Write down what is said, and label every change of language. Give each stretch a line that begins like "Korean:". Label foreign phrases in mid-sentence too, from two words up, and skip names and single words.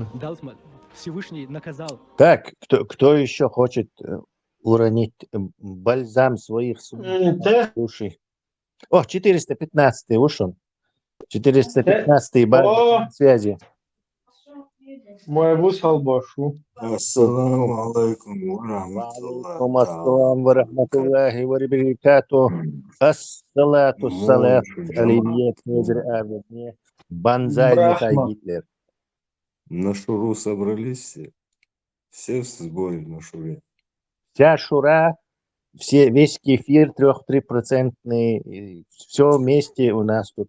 Russian: Всевышний наказал. Так, кто еще хочет уронить бальзам своих души? О, 415-й ушел. 415-й на связи. Мой вусал башу.
Arabic: السلام عليكم ورحمة الله وبركاته. الصلاة صلاة عليه князь Банзай Гитлер.
Russian: На шуру собрались все в сборе на шуре. Вся шура, весь кефир 3%, все вместе у нас тут.